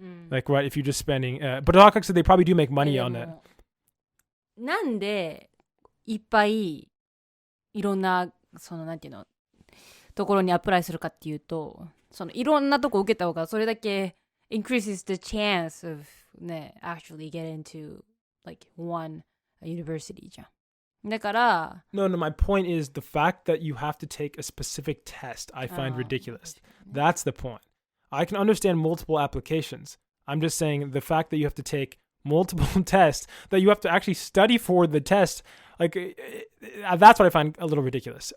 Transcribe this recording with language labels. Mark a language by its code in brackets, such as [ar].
[en] Like right, if you're just spending, but Shawcox said they probably do make money on that. [ja] なんでいっぱいいろんなそのなんていうのところにアプライするかっていうと、そのいろんなとこ受けた方がそれだけ [en] increases the chance of [ja] ね [en] actually get into like one university [ja] じゃん。だから [en] No, my point is the fact that you have to take a specific test I find ridiculous. That's the point. I can understand multiple applications. I'm just saying the fact that you have to take multiple tests, that you have to actually study for the test, like that's what I find a little ridiculous.